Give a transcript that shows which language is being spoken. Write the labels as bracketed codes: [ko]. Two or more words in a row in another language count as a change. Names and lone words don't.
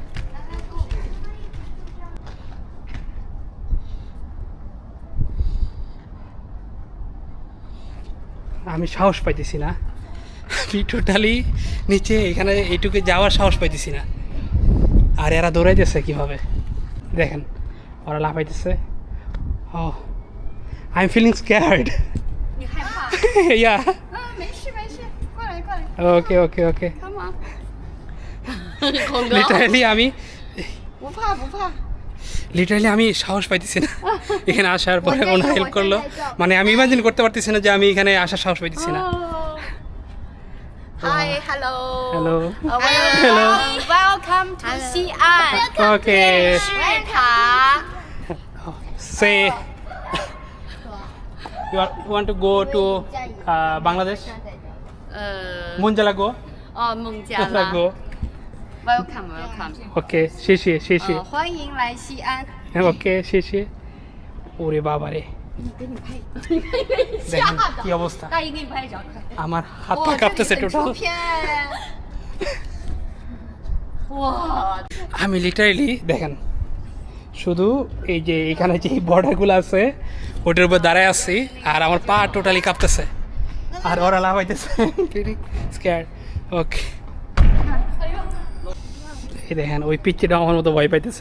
[bn] আমি সাহস পাইতেছি না, আমি টোটালি নিচে এখানে এইটুকু যাওয়ার সাহস পাইতেছি না। আর এরা দৌড়াইতেছে কীভাবে দেখেন, ওরা লাফাইতেছে। [en] Oh, I am feeling scared. [zh] 你害怕？ ইয়া 没事没事，过来过来 [en] Okay okay okay ，Come on。 [bn] লিটারালি আমি [zh] 不怕不怕。 [bn] লিটারালি আমি সাহস পাইতেছি না এখানে আসার পরে। ওনার হেল্প করলো, মানে আমি ইমাজিন করতে পারতেছি না যে আমি এখানে আসার সাহস পাইতেছি না। [en] Hi hello。 হ্যালো Hello。Welcome to 西安。 [bn] ওকে [zh] 是塔。 [en] সে you want to go to Bangladesh? [zh] 孟加拉国？哦，孟加拉。 [en] go Welcome welcome。 [bn] ওকে, [zh] 谢谢谢谢。欢迎来西安。 [bn] ওকে, 谢谢。ওরে বাবা রে, [zh] 给你拍， [bn] দেখেন কি অবস্থা। [zh] 大姨给你拍一张，快。 [bn] আমার হাত পা কাঁপতেছে [zh] 很 [bn] টোটাল। [zh] 出片。哇， [bn] আমি লিটারালি দেখেন শুধু এই যে এখানে যে বর্ডারগুলো আছে ওটার উপর দাঁড়ায় আছি, আর আমার পা টোটালি কাঁপতেছে, আর ওরা লাফাইতেছে। স্ক্যার। ওকে, এই দেখেন ওই পিচ্চিটা আমার মতো ভয় পাইতেছে।